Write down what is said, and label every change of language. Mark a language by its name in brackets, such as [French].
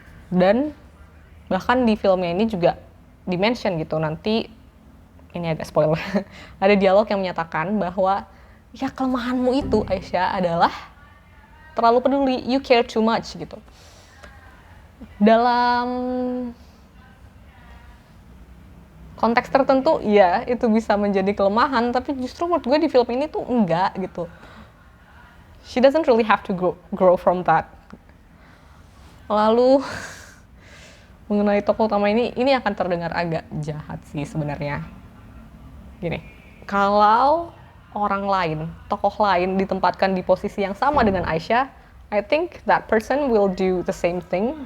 [Indonesian] Dan bahkan di filmnya ini juga di-mention gitu, nanti ini agak spoiler, ada dialog yang menyatakan bahwa ya kelemahanmu itu Aisyah adalah terlalu peduli, [English] you care too much [Indonesian] gitu. Dalam konteks tertentu ya itu bisa menjadi kelemahan, tapi justru menurut gue di film ini tuh enggak gitu. [English] She doesn't really have to grow from that. [Indonesian] Lalu mengenai tokoh utama ini akan terdengar agak jahat sih sebenarnya. Gini, kalau orang lain, tokoh lain ditempatkan di posisi yang sama dengan Aisyah, [English] I think that person will do the same thing.